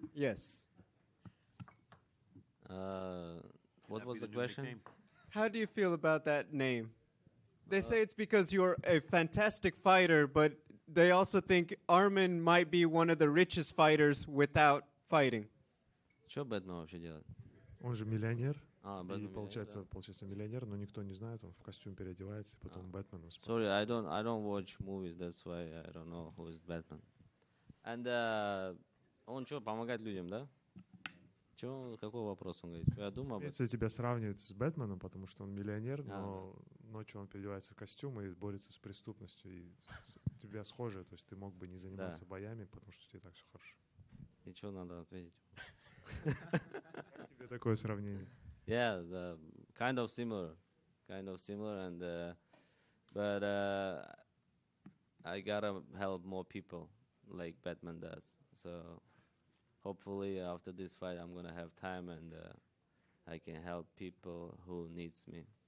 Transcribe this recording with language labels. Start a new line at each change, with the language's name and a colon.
English: Yes. What was the question? How do you feel about that name? They say it's because you're a fantastic fighter, but they also think Arman might be one of the richest fighters without fighting.
Russian: Что Бэтмен вообще делает? Он же миллионер. Бэтмен и получается миллионер, но никто не знает, он в костюм переодевается, и потом Бэтменом.
English: Sorry, I don't watch movies, that's why I don't know who is Batman.
Russian: And он что, помогает людям, да? Какой вопрос он говорит? Я думаю, если тебя сравнивают с Бэтменом, потому что он миллионер, но ночью он переодевается в костюм и борется с преступностью, и тебя схоже, то есть ты мог бы не заниматься боями, потому что тебе так все хорошо. И что надо ответить? Тебе такое сравнение.
English: Yeah, kind of similar, and but I gotta help more people like Batman does. So hopefully after this fight I'm gonna have time and I can help people who needs me.